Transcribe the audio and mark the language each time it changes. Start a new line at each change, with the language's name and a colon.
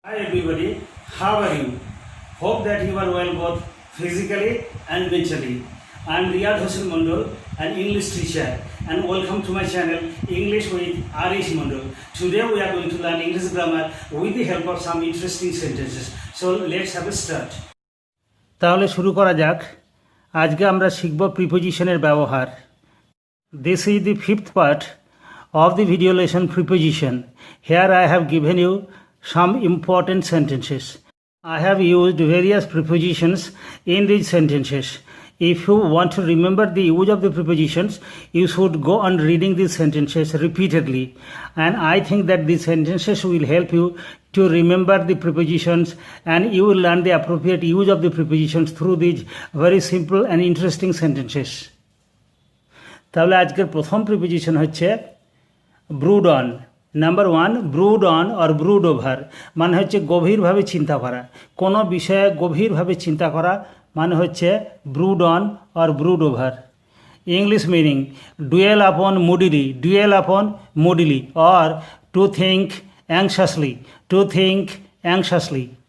English: Hi everybody, how are you? Hope that you are well both physically and mentally. I am Riyad Hossain Mondol, an English teacher, and welcome to my channel English with Arish Mondol. Today we are going to learn English grammar with the help of some interesting sentences. So let's have a start.
Bangla: তাহলে শুরু করা যাক। আজকে আমরা শিখব প্রিপোজিশনের ব্যবহার।
English: This is the fifth part of the video lesson preposition. Here I have given you some important sentences. I have used various prepositions in these sentences. If you want to remember the use of the prepositions, you should go on reading these sentences repeatedly. And I think that these sentences will help you to remember the prepositions, and you will learn the appropriate use of the prepositions through these very simple and interesting sentences.
Bangla: তাহলে আজকের প্রথম preposition হচ্ছে brood on. Number one, brood on or brood over মানে হচ্ছে গভীরভাবে চিন্তা করা। কোনো বিষয়ে গভীরভাবে চিন্তা করা মানে হচ্ছে brood on or brood over.
English: English meaning, dwell upon moodily, dwell upon moodily or to think anxiously, to think anxiously.